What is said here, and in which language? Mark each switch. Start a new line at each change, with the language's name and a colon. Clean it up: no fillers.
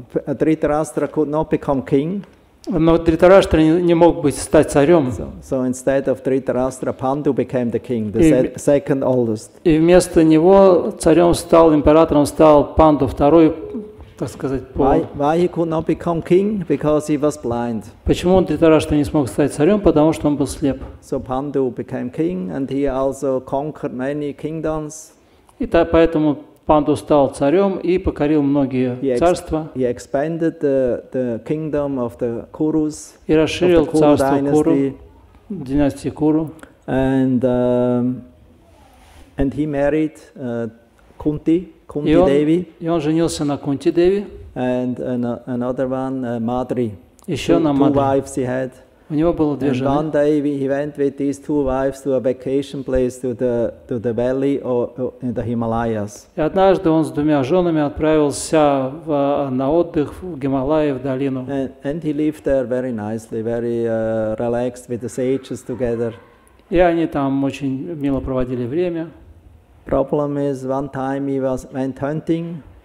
English: Dhritarashtra could not become king.
Russian: Но Дритараштра не мог стать царем.
English: So instead of Dhritarashtra, Pandu became the king, the second oldest.
Russian: И вместо него царем стал, императором стал Панду, второй, так сказать, по...
English: Why he could not become king? Because he was blind.
Russian: Почему Дритараштра не смог стать царем? Потому что он был слеп.
English: So Pandu became king, and he also conquered many kingdoms.
Russian: И поэтому Панду стал царем и покорил многие царства.
English: He expanded the kingdom of the Kurus.
Russian: И расширил царство Куру, династии Куру.
English: And he married Kunti Devi.
Russian: И он женился на Кунти Деви.
English: And another one, Madri.
Russian: Еще на Мадри.
English: Two wives he had.
Russian: У него было две жены.
English: One day he went with these two wives to a vacation place to the valley or in the Himalayas.
Russian: И однажды он с двумя женами отправился на отдых в Гималайи, в долину.
English: And he lived there very nicely, very relaxed with the sages together.
Russian: И они там очень мило проводили время.
English: Problem is, one time he went hunting.